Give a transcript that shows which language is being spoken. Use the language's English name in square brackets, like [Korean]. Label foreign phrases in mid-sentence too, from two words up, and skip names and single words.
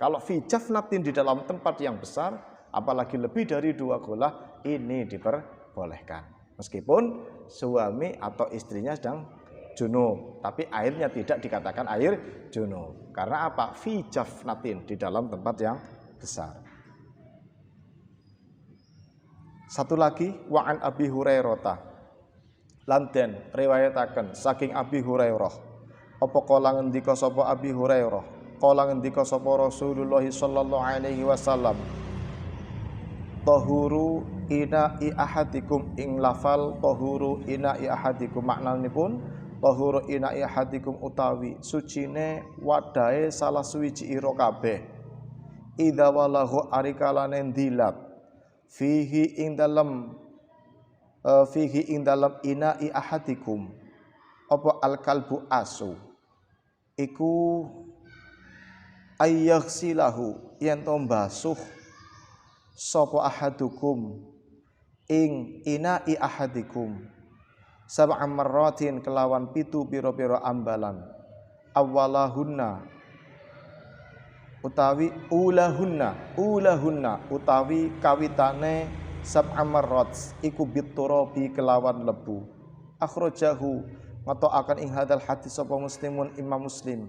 [Indonesian] Kalau [Arabic] في جفنة [Indonesian] di dalam tempat yang besar, apalagi lebih dari 2 kulah, ini diperbolehkan. Meskipun suami atau istrinya sedang junub, tapi airnya tidak dikatakan air junub. Karena apa? [Arabic] في جفنة, [Indonesian] di dalam tempat yang besar. Satu lagi, [Arabic] وعن أبي هريرة, [Javanese] lanten riwayataken saking Abi Hurairah, apa kala ngendika sapa Abi Hurairah, kala ngendika sapa Rasulullah [Arabic] صلى الله عليه وسلم, طهور إناء أحدكم, [Javanese] ing lafal [Arabic] طهور إناء أحدكم [Javanese] maknanipun [Arabic] طهور إناء أحدكم [Javanese] utawi sucine wadahe salah suwiji ira kabeh, [Arabic] إذا ولغه [Javanese] arikalane dilat, fihi ing dalam [Arabic] إناء أحدكم [Javanese] apa al-kalbu asu, iku ayyaghsilahu yen to mbasuh sapa ahadukum ing [Arabic] إناء أحدكم سبع مرات [Javanese] kelawan 7 pira-pira ambalan, awwalahunna utawi ulahunna utawi kawitane [Arabic] سبع مرات [Javanese] iku biturabi kelawan lebu. Akhrajahu ngetokaken ing [Arabic] هذا الحديث [Javanese] sapa Muslimun Imam Muslim.